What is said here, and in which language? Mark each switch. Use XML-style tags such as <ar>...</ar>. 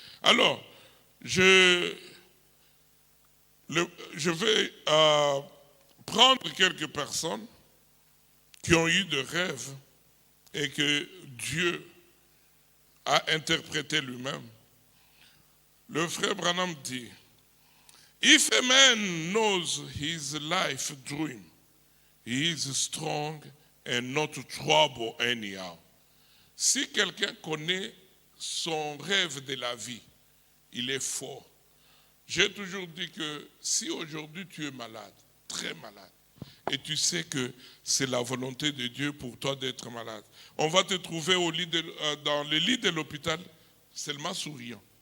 <fr>Alors, je vais prendre quelques personnes qui ont eu des rêves et que Dieu a interprété lui-même. Le frère Branham dit,</fr> <en>If a man knows his life dream, he is strong and not trouble anyhow.</en> <fr>Si quelqu'un connaît son rêve de la vie, il est fort. J'ai toujours dit que si aujourd'hui tu es malade, très malade, et tu sais que c'est la volonté de Dieu pour toi d'être malade, on va te trouver dans le lit de l'hôpital seulement souriant.</fr>